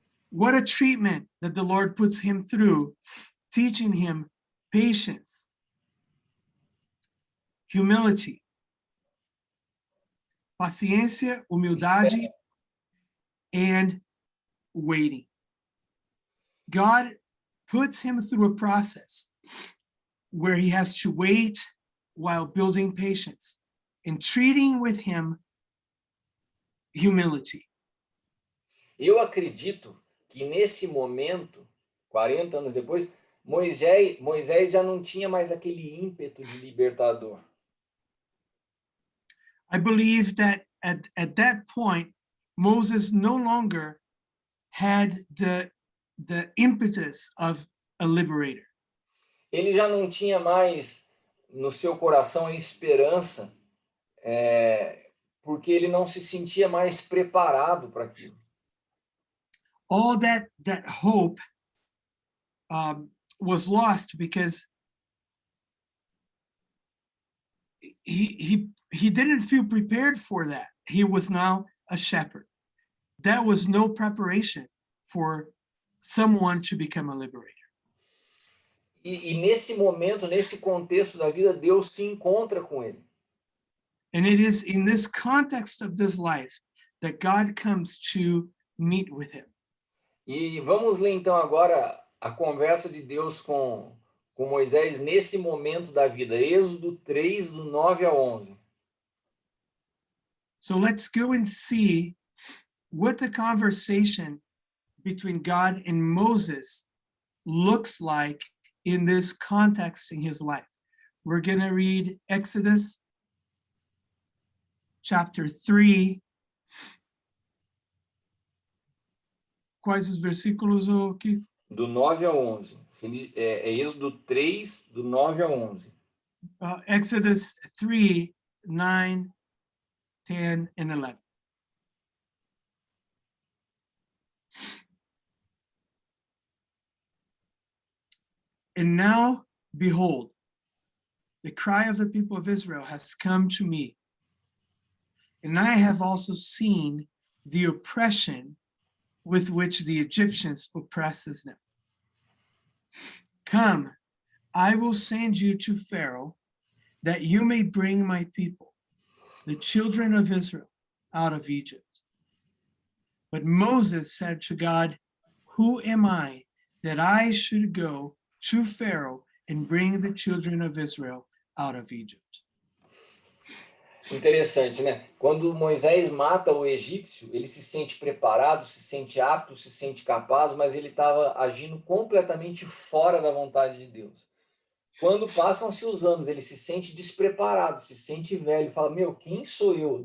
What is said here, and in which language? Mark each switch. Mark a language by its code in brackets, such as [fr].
[en] What a treatment that the Lord puts him through, teaching him patience, humility, [pt] paciencia, humildade, [en] and waiting. God puts him through a process where he has to wait while building patience and treating with him humility. [pt] Eu acredito que nesse momento, 40 anos depois, Moisés já não tinha mais aquele ímpeto de libertador. [en] I believe that at that point, Moses no longer had the impetus of a liberator. [pt] Ele já não tinha mais no seu coração a esperança, porque ele não se sentia mais preparado para aquilo. [en] All that hope was lost because he didn't feel prepared for that. He was now a shepherd. That was no preparation for someone to become a liberator. [pt] E nesse momento, nesse contexto da vida, Deus se encontra com ele. [en] And it is in this context of this life that God comes to meet with him. [pt] E vamos ler então agora a conversa de Deus com Moisés nesse momento da vida. Êxodo 3, do 9 a 11. [en] So let's go and see what the conversation between God and Moses looks like in this context in his life. We're going to read Exodus chapter 3. [pt] Quais os versículos aqui? Do 9 a 11. Êxodo 3, do 9 a 11. [en] Exodus 3, 9, 10, and 11. And now, behold, the cry of the people of Israel has come to me, and I have also seen the oppression with which the Egyptians oppresses them. Come, I will send you to Pharaoh, that you may bring my people, the children of Israel, out of Egypt. But Moses said to God, who am I that I should go to Pharaoh and bring the children of Israel out of Egypt? [pt] Interessante, né? Quando Moisés mata o egípcio, ele se sente preparado, se sente apto, se sente capaz, mas ele estava agindo completamente fora da vontade de Deus. Quando passam-se os anos, ele se sente despreparado, se sente velho, fala: Meu, quem sou eu?